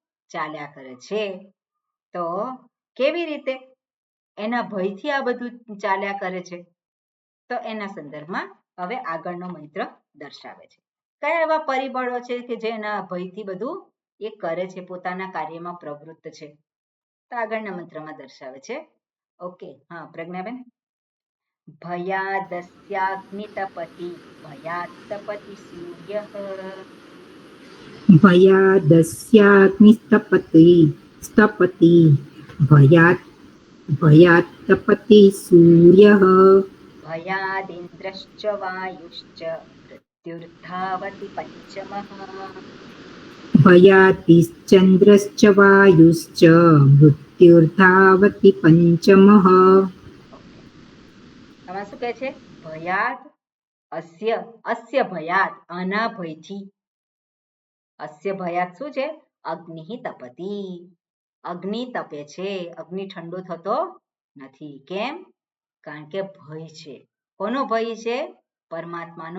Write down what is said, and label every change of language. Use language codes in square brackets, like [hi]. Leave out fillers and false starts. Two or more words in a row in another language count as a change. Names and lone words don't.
[gu] ચાલ્યા કરે છે તો કેવી રીતે એના ભયથી આ બધું ચાલ્યા કરે છે તો એના સંદર્ભમાં હવે આગળનો મંત્ર દર્શાવે છે કયા એવા પરિબળો છે કે જેના ભયથી બધું એ કરે છે પોતાના કાર્યમાં પ્રવૃત્ત છે તો આગળના મંત્રમાં દર્શાવે છે ઓકે હા પ્રજ્ઞાબેન [sa] ભયાદસ્યાગ્નિતપતિ ભયાત્તપતિ સૂર્ય भयादस्याग्निस्तपति भयात्तपति सूर्यः भयादिन्द्रश्च वायुश्च मृत्युर्धावति पञ्चमः भयातिश्चन्द्रश्च वायुश्च मृत्युर्धावति पञ्चमः [gu] આમાં શું કહે છે [sa] ભયાત અસ્ય ભયાત [gu] આના ભયથી [sa] અસ્ય ભયાત [gu] શું છે [sa] અગ્નિ તપતિ [gu] અગ્નિ તપે છે અગ્નિ ઠંડો થતો નથી કેમ કારણ કે ભય છે કોનો ભય છે પરમાત્માનો